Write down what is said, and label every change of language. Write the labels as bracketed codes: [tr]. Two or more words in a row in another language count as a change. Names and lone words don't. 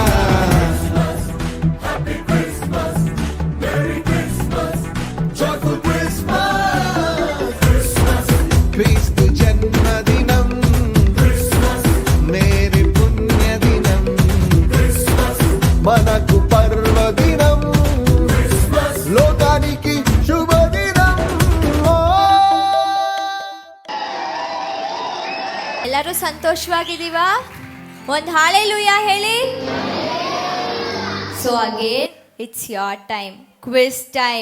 [en] Happy Christmas, Merry Christmas, Joyful Christmas. Christmas, [te] క్రీస్తు జన్మదినం Christmas, మేరీ పుణ్యదినం Christmas, మనకు పర్వదినం Christmas. లోకానికి శుభ దినం [kn] ಎಲ್ಲರೂ ಸಂತೋಷವಾಗಿದ್ದೀವಾ ಒಂದು ಹಾಲೆಲೂಯಾ ಹೇಳಿ. [en] so again it's your time, quiz time.